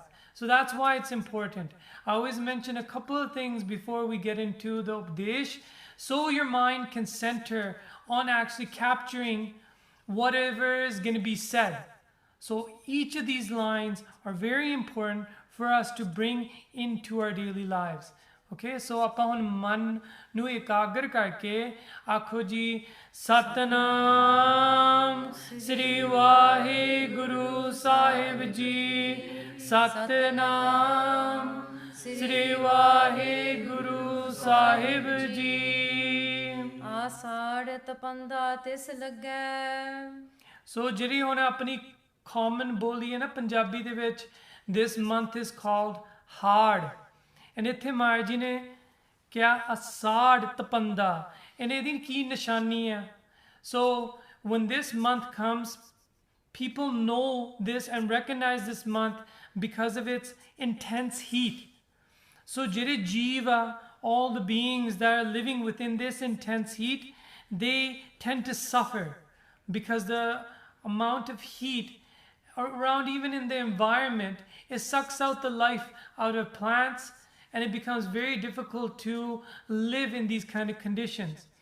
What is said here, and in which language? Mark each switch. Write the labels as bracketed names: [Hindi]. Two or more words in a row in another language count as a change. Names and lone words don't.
[English] So that's why it's important. I always mention a couple of things before we get into the Updesh, so your mind can center on actually capturing whatever is going to be said. So each of these lines are very important for us to bring into our daily lives. Okay, so [Punjabi] ਆਪਾਂ ਹੁਣ ਮਨ ਨੂੰ ਇਕਾਗਰ ਕਰਕੇ ਆਖੋ ਜੀ ਸਤਨਾਮ ਸ੍ਰੀ ਵਾਹਿਗੁਰੂ ਸਾਹਿਬ ਜੀ। ਸਤਨਾਮ ਸ੍ਰੀ ਵਾਹਿਗੁਰੂ ਸਾਹਿਬ ਜੀ। ਆਸਾੜ ਤਪੰਦਾ ਤਿਸ ਲੱਗੈ। ਸੋ ਜਿਹੜੀ ਹੁਣ ਆਪਣੀ common ਬੋਲੀ ਹੈ ਨਾ ਪੰਜਾਬੀ ਦੇ ਵਿੱਚ, [English] this month is called hard. [Punjabi] And ਇੱਥੇ ਮਹਾਰਾਜ ਜੀ ਨੇ ਕਿਹਾ ਅਸਾੜ ਤਪੰਦਾ, and ਇਹਦੀ ਕੀ ਨਿਸ਼ਾਨੀ ਹੈ? [English] So when this month comes, people know this and recognize this month because of its intense heat. [Punjabi] So ਜਿਹੜੇ ਜੀਵ ਆ, [English] all the beings that are living within this intense heat, they tend to suffer because the amount of heat around, even in the environment, it sucks out the life out of plants, and it becomes very difficult to live in these kind of conditions.